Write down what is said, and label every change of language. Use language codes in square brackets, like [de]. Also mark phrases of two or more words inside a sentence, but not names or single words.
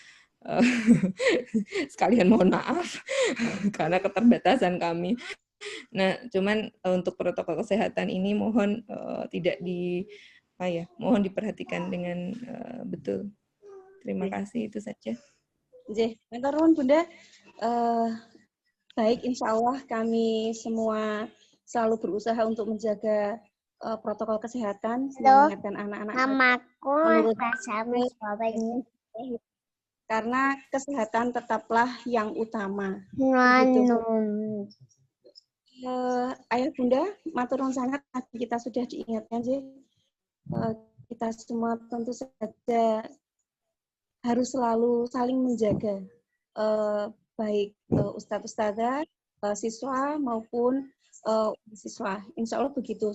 [id] Sekalian mohon maaf karena keterbatasan kami. Nah, cuman untuk protokol kesehatan ini mohon tidak mohon diperhatikan dengan betul. Terima kasih, itu saja. [jv] Matur nuwun Bunda. [id] Baik, insya Allah kami semua selalu berusaha untuk menjaga protokol kesehatan, mengingatkan anak-anak. Namaku karena kesehatan tetaplah yang utama. Ayah Bunda, [jv] matur nuwun [id] sangat kita sudah diingatkan kita semua tentu saja harus selalu saling menjaga baik Ustadz-Ustadzah, siswa maupun siswa. Insya Allah begitu.